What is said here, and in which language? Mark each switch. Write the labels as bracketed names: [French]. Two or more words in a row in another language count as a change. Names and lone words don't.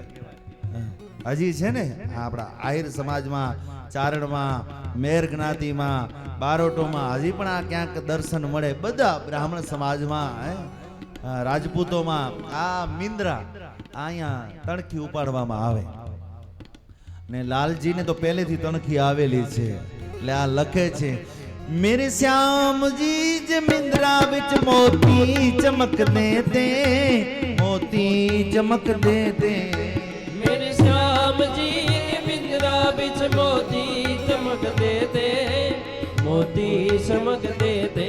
[Gujarati] હજી છે ને આપણા આહિર સમાજમાં, ચારણમાં, મેર જ્ઞાતિમાં, બારોટોમાં હજી પણ આ ક્યાંક દર્શન મળે। બધા બ્રાહ્મણ સમાજમાં, રાજપૂતોમાં આ મિંદ્રા અહીંયા તણખી ઉપાડવામાં આવે ને લાલજીને તો પહેલેથી તણખી આવેલી છે એટલે આ લખે છે [Punjabi] ਮੇਰੇ ਸਿਆਮ ਜੀ ਜਮਿੰਦਰਾ ਵਿੱਚ ਮੋਤੀ ਚਮਕਦੇ ਤੇ ਮੋਤੀ ਚਮਕਦੇ ਤੇ ਮੇਰੇ ਸ਼ਾਮ ਜੀ ਬਿੰਦਰਾ ਵਿੱਚ ਮੋਤੀ ਚਮਕਦੇ ਤੇ ਮੋਤੀ ਚਮਕਦੇ ਤੇ